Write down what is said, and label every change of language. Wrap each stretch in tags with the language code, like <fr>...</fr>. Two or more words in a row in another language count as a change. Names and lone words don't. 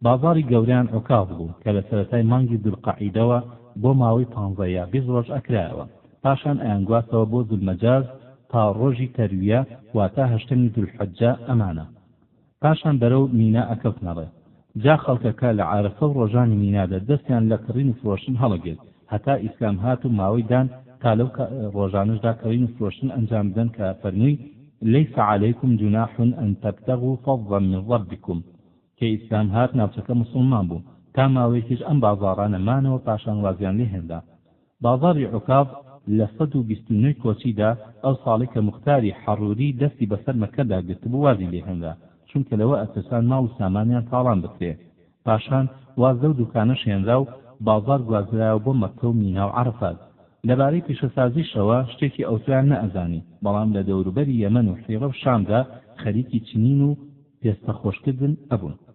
<ckb>بازاری گەوریان عوکاف بوو کە لە سەرەتای مانگی دوولقەعیدەوە بۆ ماوەی 15 یا 20 ڕۆژ ئەکرایەوە پاشان ئەیانگواتەوە بۆ زولمەجاز تا ڕۆژی تەرویە واتە 8 دوولحەجە ئەمانە پاشان بەرەو مینا ئەکەوتنەڕێ جا خەڵکەکە لە عارەفە و ڕۆژانی مینادا دەستیان لە کڕین و فرۆشتن هەڵەگرت هەتا ئیسلام هات و ماوەی دان تا لەو ڕۆژانەشدا کڕین و فرۆشتن ئەنجام بدەن کە فەرمووی ليس</ckb> <ar>عليكم جناح أن تبتغوا فضلا من ربكم</ar> <ckb>کە ئیسلام هات ناوچەکە مسلمان بوو تا ماوەیەکیش ئەم بازاڕانە مانەوە پاشان وازیان لێ هێندا بازاری عوکاف لە 129 کۆچیدا ئەو ساڵی کە مختاری حەڕووری دەستی بەسەر مەکەدا گرتبوو وازی لێ هێندا چونکە لەوە ئەتەسان ماڵ و سامانیان تاڵان بکرێ پاشان وازە و دوکانەش هێنرا و بازار گوازرایەوە بۆ مەککە و مینا و عەرەفات لەبارەی پیشەسازیشەوە شتێکی ئەوتویان نەئەزانی بەڵام لە دەوروبەری یەمەن و حیرە و شامدا خەریکی چنین و پێستە خۆشکردن ئەبوون</ckb>